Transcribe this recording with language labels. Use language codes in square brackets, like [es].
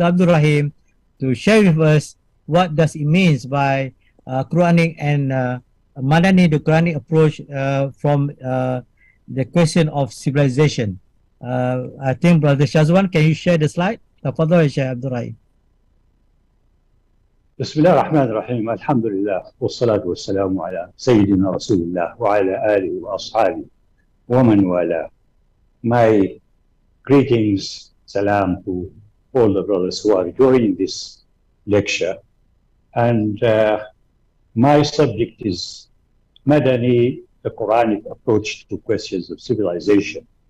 [en] Abdel Rahim to share with us what does it means by Quranic and Madani, the Quranic approach from the question of civilization. I think Brother Shazwan, can you share the slide? Tafadhal, Sheikh Abdel Rahim. [ar] بسم الله الرحمن الرحيم الحمد لله والصلاة والسلام على سيدنا رسول الله وعلى آله وأصحابه ومن والاه. [en] My greetings, salam to all the brothers who are joining this lecture. And my subject is Madani, the Quranic approach to questions of civilization.